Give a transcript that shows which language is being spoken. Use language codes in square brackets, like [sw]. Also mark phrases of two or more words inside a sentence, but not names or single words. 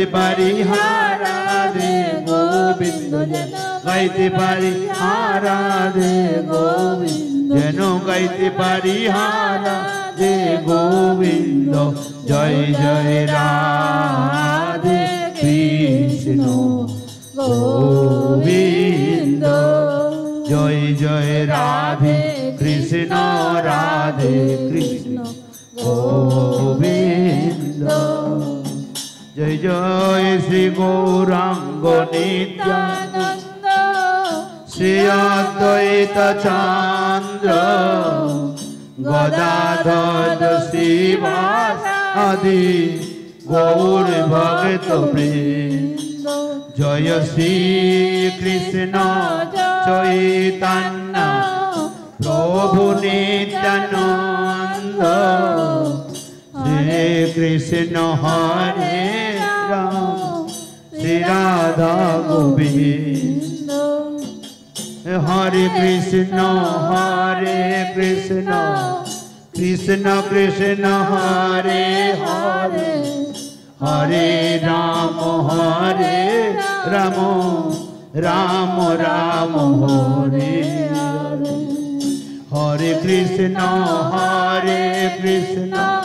[bn] পারি হারাধে গোবিন্দ যেন গাইতে পারি হারাধে গোবিন্দ যেন গাইতে পারি হারাধে গোবিন্দ জয় জয় রাধে কৃষ্ণ গোবিন্দ জয় জয় রাধে কৃষ্ণ রাধে কৃষ্ণ গোবিন্দ জয় জয় শ্রী গৌরাঙ্গ নিত্যানন্দ [sa] श्री अद्वैत चंद्र गदाधर श्रीवासादि गौर भक्त वृंद जय श्री कृष्ण चैतन्य प्रभु नित्यानंद श्री कृष्ण हरे राम श्री राधा गोविंद हरे कृष्ण कृष्ण कृष्ण हरे हरे हरे राम राम राम राम हरे हरे हरे कृष्ण कृष्ण